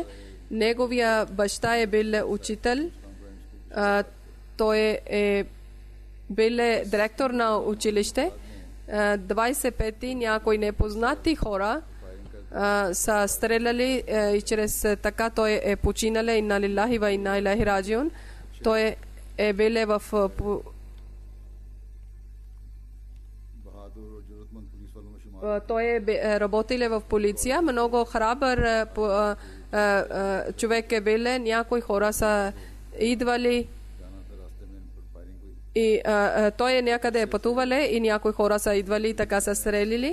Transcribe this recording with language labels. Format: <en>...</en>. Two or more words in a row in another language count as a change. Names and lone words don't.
<bg>Неговия баща е бил учител. Той е бил директор на училище. 25 някои непознати хора са стреляли и чрез така той е починал.</bg> <ar>إنا لله وإنا إليه راجعون.</ar> <bg>Той е бил в той е работил в полиция. Много храбър човек е бил. Някои хора са идвали и той е някъде пътувал и някои хора са идвали и така са стрелили.</bg>